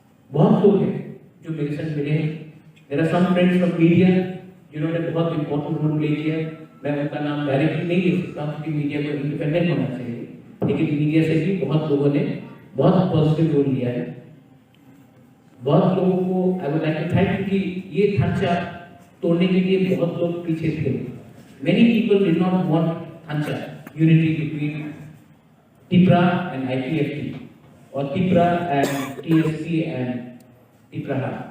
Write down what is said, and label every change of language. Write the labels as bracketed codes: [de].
[hi] बहुत लोग हैं जो मेरे साथ मिले हैं. [en] There are some friends from media [hi] जिन्होंने बहुत [en] important role play किया. [hi] मैं उनका नाम डायरेक्टली नहीं ले सकता क्योंकि मीडिया को इंडिपेंडेंट होना चाहिए, लेकिन मीडिया से भी बहुत लोगों ने बहुत पॉजिटिव रोल लिया है. बहुत लोगों को [en] I would like to thank [hi] कि ये ढांचा तोड़ने के लिए बहुत लोग पीछे थे. [en] Many people did not want ढांचा unity between Tripura and IPFT और Tripura and TSP and Tripura.